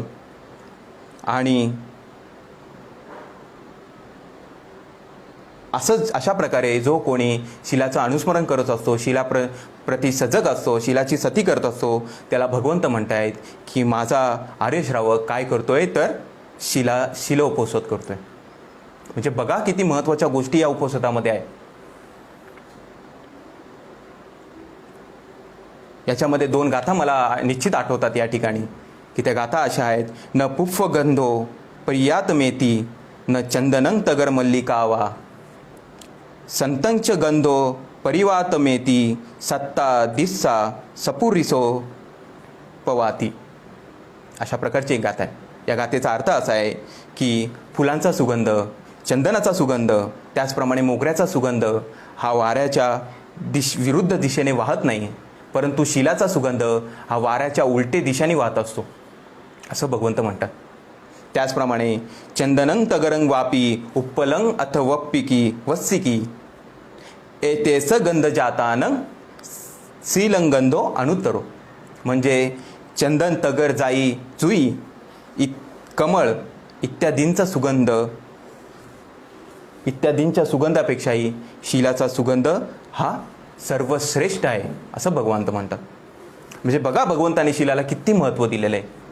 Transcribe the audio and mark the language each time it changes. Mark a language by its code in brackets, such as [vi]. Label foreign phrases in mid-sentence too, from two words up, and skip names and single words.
[mr] आणि अशा प्रकारे जो कोणी शिलाचं अनुस्मरण करत असतो, प्रती सजग असतो, शिलाची सती करत असतो, त्याला भगवंत म्हणतायत की माझा आर्य श्रावक काय करतोय तर शिल उपोषित करतोय. म्हणजे बघा किती महत्त्वाच्या गोष्टी या उपोषणामध्ये आहे. याच्यामध्ये 2 गाथा मला निश्चित आठवतात या ठिकाणी, की त्या गाथा अशा आहेत. [pi] न पुष्प गंधो पर्यात मेती, न चंदनं तगर मल्लिकावा, संतंच गंधो परिवात मेती, सत्ता दिस्सा सपुरिसो पवाती. [mr] अशा प्रकारची एक गाथा आहे. या गाथेचा अर्थ असा आहे की फुलांचा सुगंध, चंदनाचा सुगंध, त्याचप्रमाणे मोगऱ्याचा सुगंध हा वाऱ्याच्या विरुद्ध दिशेने वाहत नाही, परंतु शिलाचा सुगंध हा वाऱ्याच्या उलटे दिशेने वाहत असतो, असं भगवंत म्हणतात. [pi] त्याचप्रमाणे चंदनं तगरंग वापी उपलंग अथ वप्पिकी वस्सिकी, एतेस गंध जातानं श्रीलंगंधो अनुत्तरो. [mr] म्हणजे चंदन, तगर, जाई, जुई, कमळ इत्यादींच्या सुगंधापेक्षाही शिलाचा सुगंध हा सर्वश्रेष्ठ आहे, असं भगवंत म्हणतात. म्हणजे बघा भगवंताने शिलाला किती महत्त्व दिलेलं आहे.